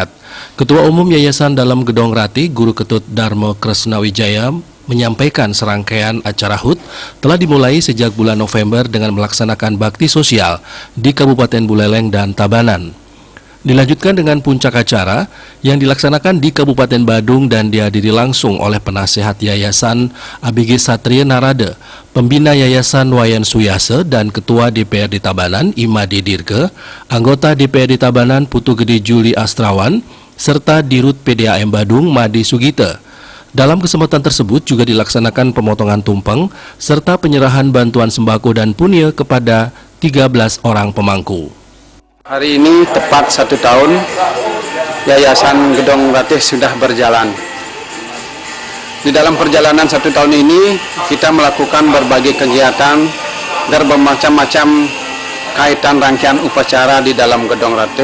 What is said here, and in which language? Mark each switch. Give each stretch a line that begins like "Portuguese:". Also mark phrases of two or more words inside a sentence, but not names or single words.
Indonesian: Ketua Umum Yayasan Dalem Gedong Ratih, Guru Ketut Darmo Kresnawijaya, menyampaikan serangkaian acara HUT telah dimulai sejak bulan November dengan melaksanakan bakti sosial di Kabupaten Buleleng dan Tabanan. Dilanjutkan dengan puncak acara yang dilaksanakan di Kabupaten Badung dan dihadiri langsung oleh penasehat Yayasan ABG Satria Narada, pembina Yayasan Wayan Suyase dan Ketua DPRD Tabanan Imade Dirke, anggota DPRD Tabanan Putu Gede Juli Astrawan, serta Dirut PDAM Badung Made Sugite. Dalam kesempatan tersebut juga dilaksanakan pemotongan tumpeng serta penyerahan bantuan sembako dan punya kepada 13 orang pemangku. Hari ini tepat 1 tahun Yayasan Gedong Ratih sudah berjalan. Di dalam perjalanan 1 tahun ini kita melakukan berbagai kegiatan dan bermacam-macam kaitan rangkaian upacara di dalam Gedong Ratih.